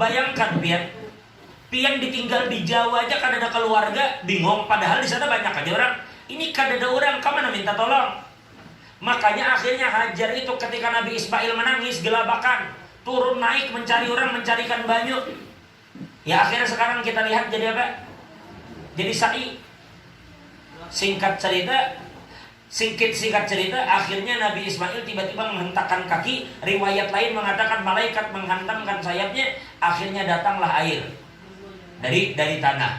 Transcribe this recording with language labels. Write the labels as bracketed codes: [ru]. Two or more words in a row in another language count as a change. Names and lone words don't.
[bjn] Bayangkan pian ditinggal di Jawa aja, kada ada keluarga, bingung. Padahal di sana banyak aja orang. Ini kada ada orang, kemana minta tolong? [id] Makanya akhirnya Hajar itu ketika Nabi Ismail menangis, gelabakan, turun naik mencari orang, mencarikan banyu. Ya akhirnya sekarang kita lihat jadi apa? Jadi sa'i. Singkat cerita, akhirnya Nabi Ismail tiba-tiba menghentakkan kaki. Riwayat lain mengatakan malaikat menghantamkan sayapnya. Akhirnya datanglah air dari tanah.